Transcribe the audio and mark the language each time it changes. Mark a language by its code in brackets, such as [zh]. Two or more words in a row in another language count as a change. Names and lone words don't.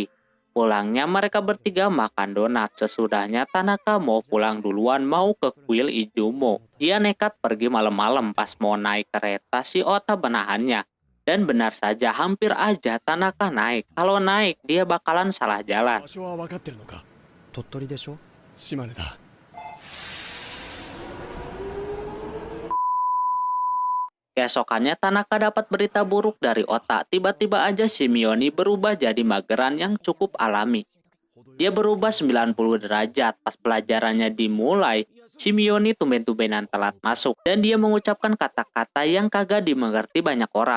[id] Pulangnya mereka bertiga makan donat. Sesudahnya Tanaka mau pulang duluan mau ke kuil Izumo. Dia nekat pergi malam-malam pas mau naik kereta si Ota menahannya. Dan benar saja hampir aja Tanaka naik. Kalau naik dia bakalan salah jalan. [ja] 場所は分かってるのか。鳥取でしょ。島根だ。 [id] Keesokannya Tanaka dapat berita buruk dari Ota. Tiba-tiba aja si Mioni berubah jadi mageran yang cukup alami. Dia berubah 90 derajat. Pas pelajarannya dimulai, si Mioni tumben-tumbenan telat masuk. Dan dia mengucapkan kata-kata yang kagak dimengerti banyak orang.